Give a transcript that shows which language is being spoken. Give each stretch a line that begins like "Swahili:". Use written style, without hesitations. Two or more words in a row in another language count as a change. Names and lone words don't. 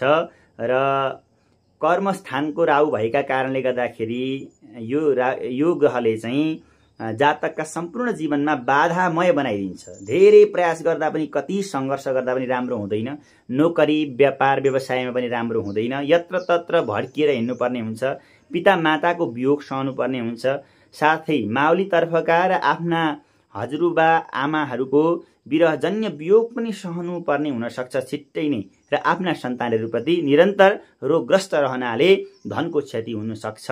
Nepali: र कर्मस्थानको राहु भएका कारणले गर्दाखेरि यो ग्रहले चाहिँ जातकका सम्पूर्ण जीवनमा बाधामय बनाइदिन्छ। धेरै प्रयास गर्दा पनि, कति सङ्घर्ष गर्दा पनि राम्रो हुँदैन। नोकरी व्यापार व्यवसायमा पनि राम्रो हुँदैन। यत्र तत्र भड्किएर हिँड्नुपर्ने हुन्छ। पिता माताको वियोग सहनुपर्ने हुन्छ। साथै माउलीतर्फका र आफ्ना हजुरबा आमाहरूको विरहजन्य वियोग पनि सहनुपर्ने हुनसक्छ छिट्टै नै। र आफ्ना सन्तानहरूप्रति निरन्तर रोगग्रस्त रहनाले धनको क्षति हुनसक्छ।